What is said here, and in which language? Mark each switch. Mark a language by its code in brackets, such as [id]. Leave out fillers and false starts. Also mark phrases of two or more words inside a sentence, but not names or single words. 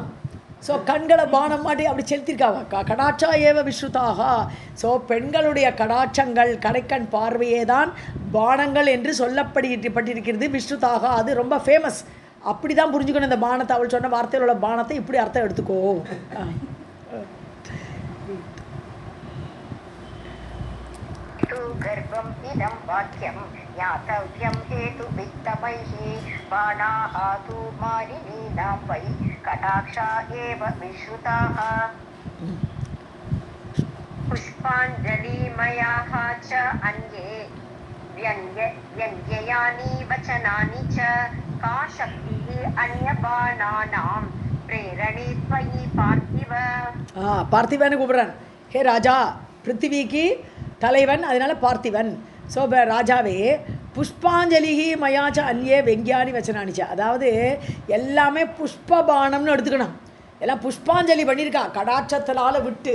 [ta] ஸோ கண்களை பானம் மாட்டி அப்படி செலுத்திருக்காங்க. [sa] कटाक्षा एव विश्रुताः, [ta] ஸோ பெண்களுடைய கடாட்சங்கள் கடைக்கண் பார்வையே தான் பானங்கள் என்று சொல்லப்பட்டிருக்கிறது. விஸ்ருதாக அது ரொம்ப ஃபேமஸ். அப்படி தான் புரிஞ்சுக்கணும் இந்த பானத்தை. அவள் சொன்ன வார்த்தையில் உள்ள பானத்தை இப்படி அர்த்தம் எடுத்துக்கோ. [sa] गर्भम् इदं वाक्यं ज्ञातव्यं हेतुवित्तमैः बाणाः तु मानिनीनां वै कटाक्षा एव विश्रुताः. पुष्पाञ्जलिमयाः च अन्ये व्यङ्ग्ययानि वचनानि च का शक्तिः अन्यबाणानां प्रेरणे त्वयि पार्थिव. [ta] பார்த்திவன் கூப்பிடுறான். ஹே ராஜா, பிருத்திவிக்கு தலைவன், அதனால பார்த்திவன். ஸோ ராஜாவே, [sa] पुष्पाञ्जलिः मयाश्च अन्ये व्यङ्ग्यानि वचनानि च. [ta] அதாவது எல்லாமே புஷ்பபானம்னு எடுத்துக்கணும். எல்லாம் புஷ்பாஞ்சலி பண்ணியிருக்கா கடாட்சத்தினால் விட்டு.